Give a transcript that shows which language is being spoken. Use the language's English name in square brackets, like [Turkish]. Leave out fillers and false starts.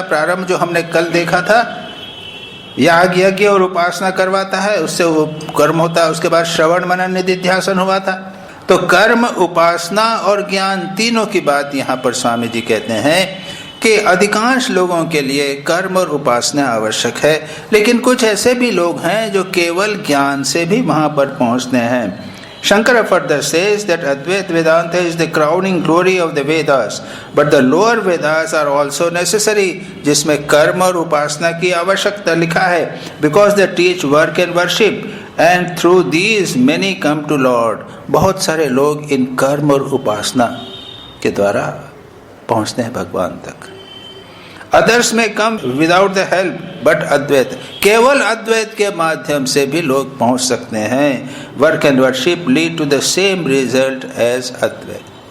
[Hindi] प्रारंभ जो हमने कल देखा था, याग यज्ञ और उपासना करवाता है, उससे वो कर्म होता है। उसके बाद श्रवण मनन निधिध्यासन हुआ था। तो कर्म, उपासना और ज्ञान तीनों की बात यहाँ पर स्वामी जी कहते हैं कि अधिकांश लोगों के लिए कर्म और उपासना आवश्यक है, लेकिन कुछ ऐसे भी लोग हैं जो केवल ज्ञान से भी वहां पर पहुंचते हैं। [English] Shankara further says that Advaita Vedanta is the crowning glory of the Vedas, but the lower Vedas are also necessary, [Hindi] जिसमें कर्म और उपासना की आवश्यकता लिखा है, [English] because they teach work and worship, and through these many come to Lord. [Hindi] बहुत सारे लोग इन कर्म और उपासना के द्वारा पहुँचते हैं भगवान तक। [English] others में come without the help, but [Hindi] अद्वैत, केवल अद्वैत के माध्यम से भी लोग पहुंच सकते हैं। [English] Work and worship lead to the same result as Advaita.